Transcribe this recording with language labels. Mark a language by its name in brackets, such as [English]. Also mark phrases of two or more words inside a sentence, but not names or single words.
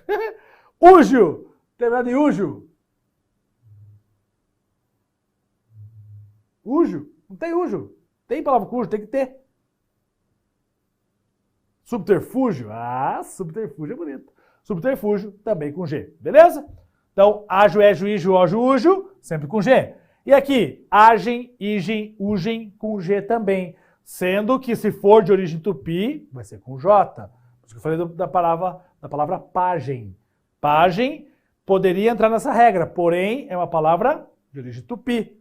[Portuguese] Úgio, terminado em úgio. Úgio, não tem úgio. Tem palavra com úgio, tem que ter. Subterfúgio? Ah, subterfúgio é bonito. Subterfúgio também com G, beleza? Então, ágio, égio, ígio, ógio, úgio, sempre com G. E aqui, agem, igem, ugem com G também. Sendo que se for de origem tupi, vai ser com J. Por isso que eu falei da palavra pajem. Pajem poderia entrar nessa regra, porém é uma palavra de origem tupi.